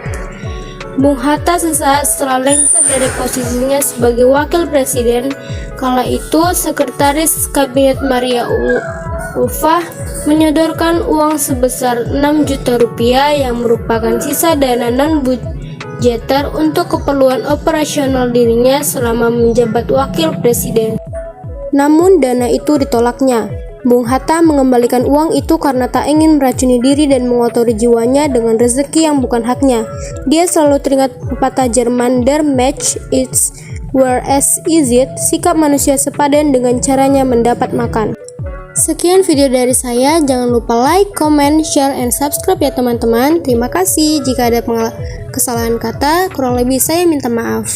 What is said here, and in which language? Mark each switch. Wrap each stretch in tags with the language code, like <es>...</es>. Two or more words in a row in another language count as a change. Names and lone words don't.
<id>Bung Hatta sesaat setelah lengser dari posisinya sebagai wakil presiden, kala itu Sekretaris Kabinet Maria Ulfah menyodorkan uang sebesar 6 juta rupiah yang merupakan sisa dana non-budgeter untuk keperluan operasional dirinya selama menjabat wakil presiden. Namun dana itu ditolaknya. Bung Hatta mengembalikan uang itu karena tak ingin meracuni diri dan mengotori jiwanya dengan rezeki yang bukan haknya. Dia selalu teringat pepatah Jerman,</id> <de>"Der Mensch ist wer es isst,"</de> <id>sikap manusia sepadan dengan caranya mendapat makan. Sekian video dari saya, jangan lupa</id> <en>like, comment, share, and subscribe</en> <id>ya teman-teman. Terima kasih. Jika ada kesalahan kata, kurang lebih saya minta maaf.</id>